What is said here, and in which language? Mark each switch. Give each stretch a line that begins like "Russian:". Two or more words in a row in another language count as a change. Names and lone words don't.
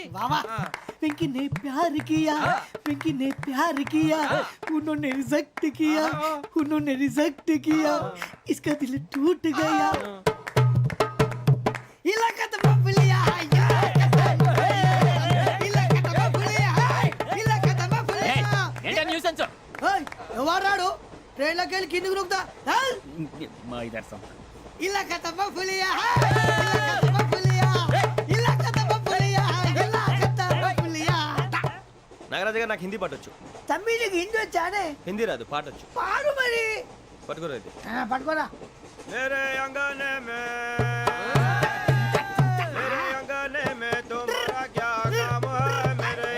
Hindi: वाह पिंकी ने प्यार किया. पिंकी ने प्यार किया. उन्होंने रिजेक्ट किया. उन्होंने रिजेक्ट किया. इसका दिल टूट गया. इलाका तो बबलिया है. इलाका तो बबलिया है. इलाका तो बबलिया.
Telugu: ఏంటా న్యూసెన్స్? ओए ఎవరాడు ట్రైన్ లోకి వెళ్ళి కిందికి రుకుతా. మా ఇదర్సం
Hindi: ఇలాకా तो बबलिया है. इलाका तो बबलिया. इलाका तो बबलिया है. इलाका तो बबलिया.
Telugu: నాగరాజు గారు నాకు హిందీ పాటొచ్చు. తమ్మి నీకు హిందీ వచ్చానే? హిందీ రాదు, పాటొచ్చు. పాడు మరి. పట్టుకోలేదు. పట్టుకోరా.
Hindi: मेरे अंगने में तुम्हारा क्या काम है?